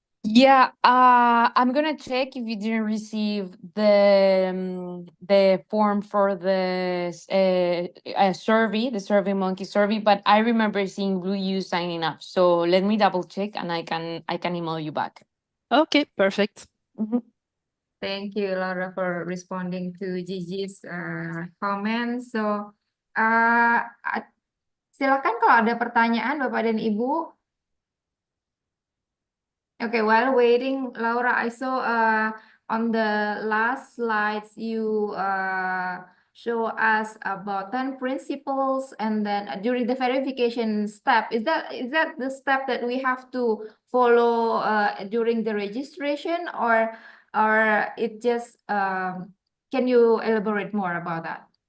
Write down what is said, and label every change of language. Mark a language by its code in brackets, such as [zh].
[en] Yeah, I'm gonna check if you didn't receive the form for the survey, the SurveyMonkey survey, but I remember seeing Blue U signing up. So let me double check and I can email you back. Okay, perfect. Thank you, Laura, for responding to Gigi's comment. [id] So, silakan kalau ada pertanyaan, Bapak dan Ibu. [en] Okay, while waiting, Laura, I saw on the last slides you show us about 10 principles, and then during the verification step, is that the step that we have to follow during the registration, or it just can you elaborate more about that?